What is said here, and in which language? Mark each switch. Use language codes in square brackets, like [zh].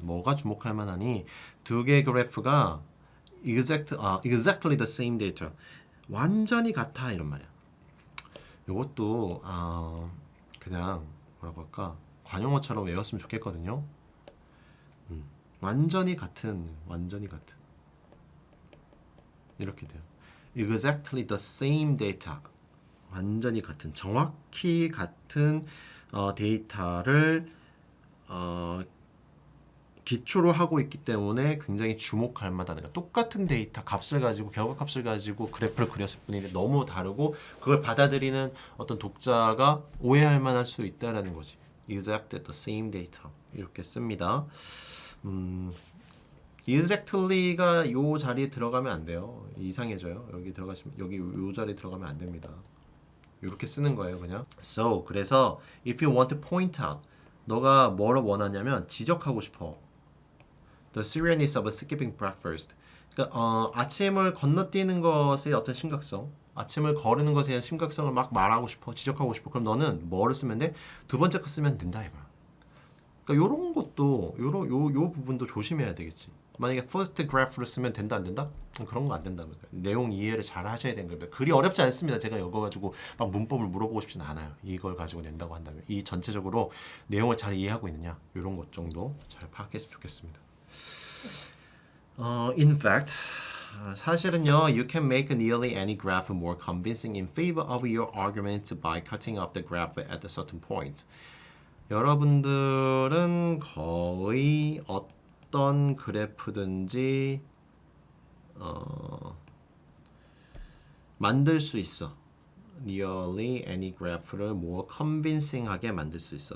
[ko] 뭐가 주목할 만하니? 두 개의 그래프가 [en] exactly the same data. [ko] 완전히 같아 이런 말이야. 이것도 그냥 뭐라고 할까? 관용어처럼 외웠으면 좋겠거든요. 완전히 같은 이렇게 돼요. [en] exactly the same data. [ko] 완전히 같은, 정확히 같은 데이터를 기초로 하고 있기 때문에 굉장히 주목할 만하다. 그러니까 똑같은 데이터 값을 가지고 결과값을 가지고 그래프를 그렸을 뿐인데 너무 다르고 그걸 받아들이는 어떤 독자가 오해할 만할 수 있다라는 거지. [en] exactly the same data [ko] 이렇게 씁니다. exactly가 요 자리에 들어가면 안 돼요. 이상해져요. 여기 들어가시면 여기 요 자리에 들어가면 안 됩니다. 이렇게 쓰는 거예요, 그냥. [en] So [ko] 그래서 [en] if you want to point out, [ko] 너가 뭐를 원하냐면 지적하고 싶어. [en] The seriousness of skipping breakfast. [ko] 그러니까 아침을 건너뛰는 것의 어떤 심각성, 아침을 거르는 것에 대한 심각성을 막 말하고 싶어, 지적하고 싶어. 그럼 너는 뭐를 쓰면 돼? 두 번째 거 쓰면 된다 이거야. 그러니까 요런 것도 요 부분도 조심해야 되겠지. 만약에 first graph를 쓰면 된다 안 된다? 그런 거 안 된다는 거예요. 내용 이해를 잘 하셔야 되는 거예요. 글이 어렵지 않습니다. 제가 이거 가지고 막 문법을 물어보고 싶진 않아요. 이걸 가지고 낸다고 한다면 이 전체적으로 내용을 잘 이해하고 있느냐 이런 것 정도 잘 파악했으면 좋겠습니다. [en] In fact, [ko] 사실은요, [en] you can make nearly any graph more convincing in favor of your argument by cutting off the graph at a certain point. [ko] 여러분들은 거의 어떤 그래프든지 만들 수 있어. [en] Nearly any graph를 more convincing하게 [ko] 만들 수 있어.